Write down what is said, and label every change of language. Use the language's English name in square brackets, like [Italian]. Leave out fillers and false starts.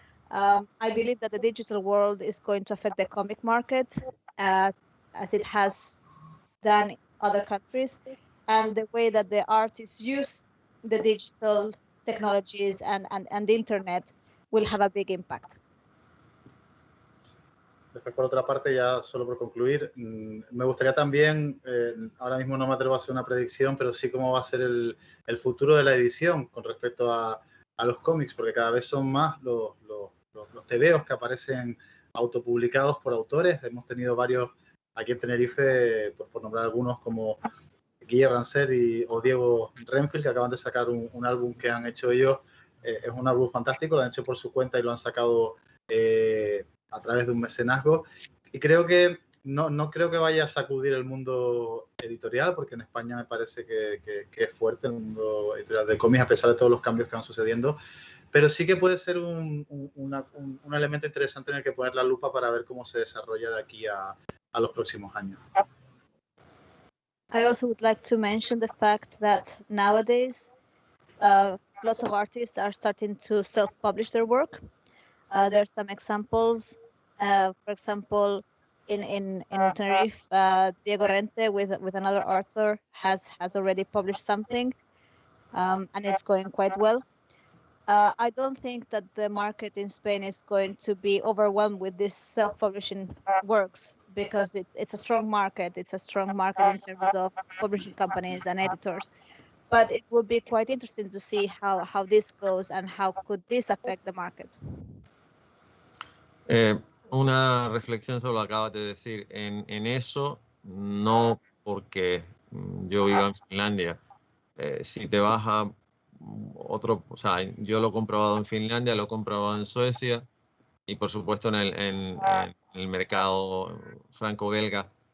[English] I believe that the digital world is going to affect the comic market as it has done in other countries, and the way that the artists use the digital technologies and the internet will have a big impact. [Spanish] después, por otra parte, ya solo por concluir, me gustaría también, ahora mismo no me atrevo a hacer una predicción, pero sí cómo va a ser el futuro de la edición con respecto a los cómics, porque cada vez son más los tebeos que aparecen autopublicados por autores. Hemos tenido varios aquí en Tenerife, pues por nombrar algunos, como Guille Rancel o Diego Renfield, que acaban de sacar un álbum que han hecho ellos. Es un álbum fantástico, lo han hecho por su cuenta y lo han sacado a través de un mecenazgo. Y creo que no creo que vaya a sacudir el mundo editorial, porque en España me parece que es fuerte el mundo editorial de cómics, a pesar de todos los cambios que van sucediendo. Pero sí que puede ser un elemento interesante en el que poner la lupa para ver cómo se desarrolla de aquí a los próximos años. [English] I also would like to mention the fact that nowadays lots of artists are starting to self-publish their work. There are some examples. For example, in Tenerife, Diego Rente with another author has already published something, and it's going quite well. I don't think that the market in Spain is going to be overwhelmed with these self-publishing works, because it's a strong market. It's a strong market in terms of publishing companies and editors. But it will be quite interesting to see how this goes and how could this affect the market. [Spanish] Una reflexión sobre lo que acabas de decir. En eso, no porque yo vivo en Finlandia. Si te vas a otro, o sea, yo lo he comprobado en Finlandia, lo he comprobado en Suecia y por supuesto en el mercado franco-belga.